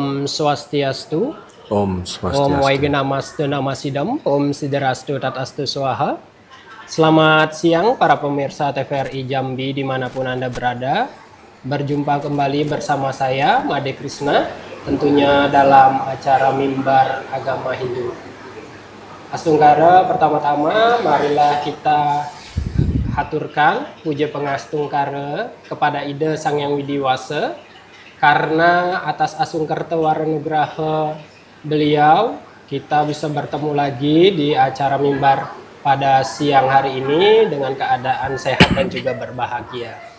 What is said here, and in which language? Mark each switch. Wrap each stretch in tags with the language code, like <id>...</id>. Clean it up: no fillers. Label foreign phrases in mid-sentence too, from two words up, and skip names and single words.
<sa>Swastiastu. Om Om Swastiastu. Waigenamastu Namasidam. Om Siderastu Tatastu Swaha.</sa> <id>Selamat siang para pemirsa TVRI Jambi dimanapun Anda berada. Berjumpa kembali bersama saya, Made Krishna, tentunya dalam acara Mimbar Agama Hindu. Astungkara, pertama-tama marilah kita haturkan puja pengastungkara kepada Ida Sang Yang Widiwasa, karena atas</id> <ban>asungkerta waranugraha</ban> <id>beliau kita bisa bertemu lagi di acara Mimbar pada siang hari ini dengan keadaan sehat dan juga berbahagia.</id>